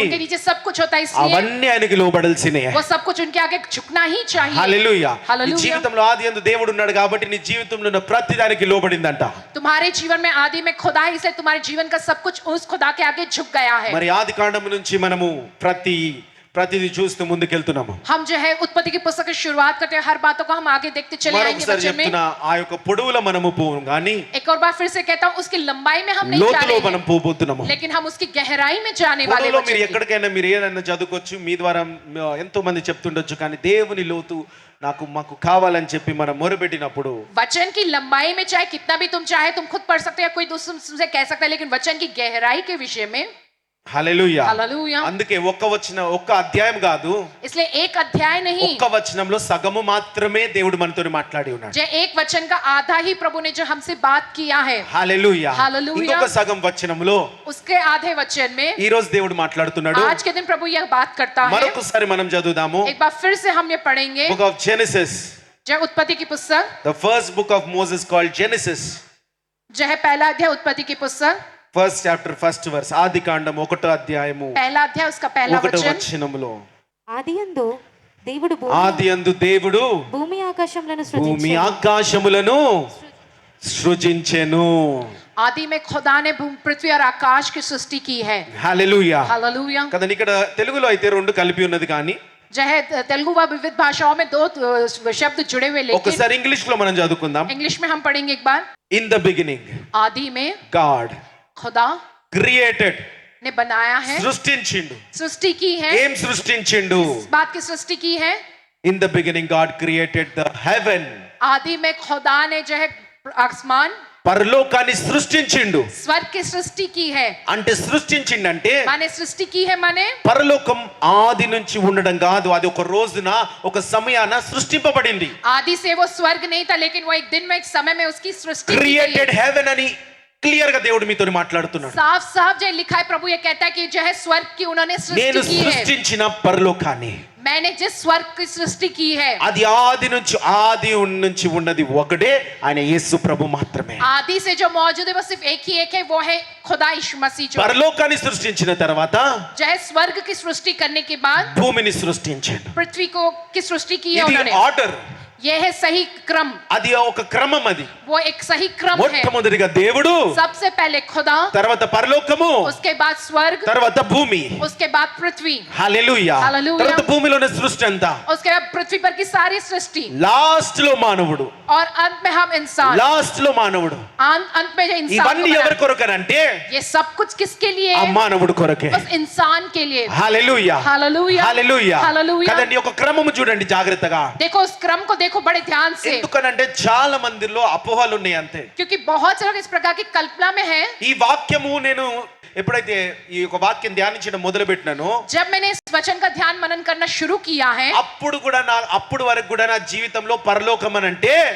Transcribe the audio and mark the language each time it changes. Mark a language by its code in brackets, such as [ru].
[hi] उनके नीचे सब कुछ होता है, इसलिए [te] అవన్నీ ఆయనకి లోబడాల్సినే. [hi] वो सब कुछ उनके आगे झुकना ही चाहिए. [te] హల్లెలూయా. నీ హల్లెలూయా. జీవితంలో ఆది యందు దేవుడు ఉన్నాడు కాబట్టి నీ జీవితంలో ఉన్న ప్రతి దానికి లోబడిందంట. [hi] तुम्हारे जीवन में आदि में खुदा है, इसलिए तुम्हारे जीवन का सब कुछ उस खुदा के आगे झुक गया है. [te] మరి ఆది కాండం నుంచి మనము ప్రతిది చూస్తూ ముందుకెళ్తున్నాము. [hi] हम जो है उत्पत्ति की पुस्तक की शुरुआत करते हैं, हर बातों को हम आगे देखते चले आएंगे. [te] మరొకసారి [hi] बच्चे में [te] చెప్తున్నా, ఆ యొక్క పొడవులో మనము పోము కానీ [hi] एक और बार फिर से कहता हूँ, उसकी लंबाई में हम नहीं जा [te] లోతులో [hi] रहे [te] మనం [hi] हैं, [te] పోబోతున్నాము. [hi] लेकिन हम उसकी गहराई में जाने वाले [te] పొడవులో [hi] बच्चे [te] మీరు [hi] हैं. [te] ఎక్కడికైనా మీరు ఏదైనా చదువుకోవచ్చు, మీ ద్వారా ఎంతో మంది చెప్తుండొచ్చు, కానీ దేవుని లోతు మాకు కావాలని చెప్పి మనం మొరపెట్టినప్పుడు [hi] वचन की लंबाई में चाहे कितना भी तुम चाहे तुम खुद पढ़ सकते हो या कोई दूसरा तुमसे कह सकता है, लेकिन वचन की गहराई के विषय में [te] హల్లెలూయా. [hi] हालेलुया. [te] అందుకే ఒక్క అధ్యాయం కాదు, [hi] इसलिए एक अध्याय नहीं, [te] ఒక్క వచనంలో సగము మాత్రమే దేవుడు మనతో మాట్లాడి ఉన్నాడు. [hi] जो एक वचन का आधा ही प्रभु ने जो हमसे बात किया है. [te] హల్లెలూయా. [hi] हालेलुया. [te] ఇంకొక సగం వచనంలో [hi] उसके आधे वचन में [te] ఈ రోజు దేవుడు మాట్లాడుతున్నాడు. [hi] आज के दिन प्रभु यह बात करता है. [te] మరొకసారి మనం చదువుదాము. [hi] एक बार फिर से हम ये पढ़ेंगे. [te] బుక్ ఆఫ్ జెనసిస్, [hi] जो उत्पत्ति की पुस्तक, [en] the first book of Moses called Genesis, [hi] जो है पहला अध्याय उत्पत्ति की पुस्तक, [en] first chapter first verse. [te] ఆది కాండం 1వ అధ్యాయము [hi] पहला अध्याय उसका पहला [te] 1వ [hi] वचन. [te] వచనములో ఆదియందు దేవుడు ఆది యందు దేవుడు భూమి ఆకాశములను భూమి సృజించెను. ఆకాశములను సృజించెను. [hi] आदि में खुदा ने पृथ्वी और आकाश की सृष्टि की है. [te] హల్లెలూయా. [hi] हालेलुया. [te] కదండి, ఇక్కడ తెలుగులో అయితే రెండు కలిపి ఉన్నది, కానీ [hi] जो है तेलुगु व विविध भाषाओं में दो शब्द जुड़े हुए, लेकिन [te] ఒకసారి ఇంగ్లీష్ లో మనం చదువుకుందాం. [hi] इंग्लिश में हम पढ़ेंगे एक बार. [en] in the beginning [hi] आदि में [en] God [hi] खुदा [en] created, [hi] ने बनाया है, [te] సృష్టించిండు. [hi] सृष्टि की है. [te] ఏం సృష్టించిండు? [hi] इस बात की सृष्टि की है. [en] In the beginning God created the heaven. [hi] आदि में खुदा ने जो है आसमान [te] పరలోకాన్ని సృష్టించిండు. [hi] स्वर्ग की सृष्टि की है. [te] అంటే సృష్టించిండంటే [hi] माने सृष्टि की है, माने [te] పరలోకం ఆది నుంచి ఉండడం కాదు, అది ఒక రోజున ఒక సమయాన సృష్టింపబడింది. [hi] आदि से वो स्वर्ग नहीं था, लेकिन वो एक दिन में एक समय में उसकी सृष्टि की गई है. [te] క్రియేటెడ్ హెవెన్ అని క్లియర్ గా దేవుడు మీతో మాట్లాడుతున్నాడు. [hi] साफ साफ जो लिखा है, प्रभु ये कहता है कि जो है स्वर्ग की उन्होंने [te] నేను [hi] सृष्टि की है. [te] సృష్టించిన పరలోకాన్ని, [hi] मैंने जिस स्वर्ग की सृष्टि की है, [te] అది ఆది నుంచి ఉన్నది ఒకడే, ఆయన యేసు ప్రభు మాత్రమే. [hi] आदि से जो मौजूद है वो सिर्फ एक ही एक है, वो है खुदा यीशु मसीह. जो [te] పరలోకాన్ని సృష్టించిన తర్వాత [hi] जो है स्वर्ग की सृष्टि करने के बाद [te] భూమిని సృష్టించాడు. [hi] पृथ्वी को की सृष्टि की है [te] ఇది [hi] उन्होंने. [en] order, [hi] ये है सही क्रम, [te] అది ఒక క్రమం. అది [hi] वो एक सही क्रम है. [te] మొట్టమొదటిగా దేవుడు, [hi] सबसे पहले खुदा, [te] తర్వాత పరలోకము, [hi] उसके बाद स्वर्ग, [te] తర్వాత భూమి. [hi] उसके बाद पृथ्वी, [te] హల్లెలూయా. హల్లెలూయా. తర్వాత భూమిలోని సృష్టి అంతా, [hi] उसके बाद पृथ्वी पर की सारी सृष्टि, [te] లాస్ట్ లో మానవుడు, [hi] और अंत में हम इंसान. [te] లాస్ట్ లో మానవుడు. [hi] अंत में जो इंसान [te] ఇవన్నీ [hi] को [te] ఎవరి [hi] बनाया. [te] కొరకనంటే [hi] ये सब कुछ किसके लिए [te] ఆ [hi] है? [te] మానవుడు కొరకే. [hi] उस इंसान के लिए. [te] హల్లెలూయా. [hi] हालेलुया. [te] హల్లెలూయా. [hi] हालेलुया. [te] కదండి, ఒక క్రమము చూడండి జాగ్రత్తగా. [hi] देखो उस क्रम को देखो बड़े ध्यान से, [te] ఎందుకనంటే చాలా మందిలో అపోహలు ఉన్నాయి అంతే. [hi] क्योंकि बहुत से लोग इस प्रकार की कल्पना में हैं. [te] ఈ వాక్యము నేను ఎప్పుడైతే ఈ యొక్క వాక్యం ధ్యానించడం మొదలు పెట్టినానో, [hi] जब मैंने इस वचन का ध्यान मनन करना शुरू किया है, [te] అప్పుడు వరకు కూడా నా జీవితంలో పరలోకం అని అంటే